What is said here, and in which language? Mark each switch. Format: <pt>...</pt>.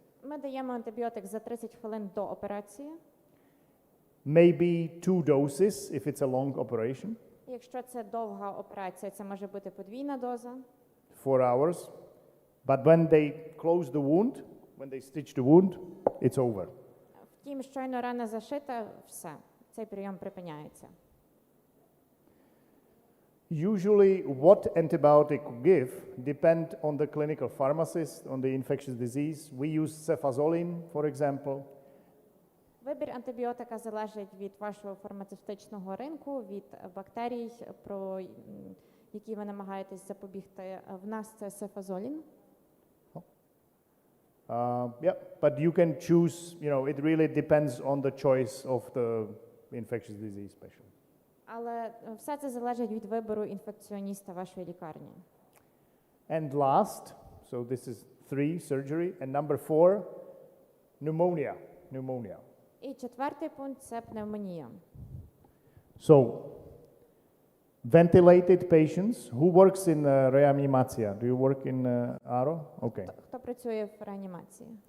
<uk>Ми даємо антибіотик за 30 хвилин до операції.</uk> <en>Maybe 2 doses if it's a long operation.</en> <uk>Якщо це довга операція, це може бути подвійна доза.</uk> <en>4 hours. But when they close the wound, when they stitch the wound, it's over.</en> <uk>Втім, щойно рана зашита, все, цей прийом припиняється.</uk> <en>Usually what antibiotic give depend on the clinical pharmacist, on the infectious disease. We use cefazolin, for example.</en> <uk>Вибір антибіотика залежить від вашого фармацевтичного ринку, від бактерій, про які ви намагаєтесь запобігти. В нас це цефазолін.</uk> <en>But you can choose, it really depends on the choice of the infectious disease specialist.</en> <uk>Але все це залежить від вибору інфекціоніста вашої лікарні.</uk> <en>And last, so this is 3, surgery, and number 4, pneumonia.</en> <uk>І четвертий пункт – це пневмонія.</uk> <en>So, ventilated patients, who works in reanimacja? Do you work in ARO? Okay.</en> <uk>Хто працює в реанімації?</uk>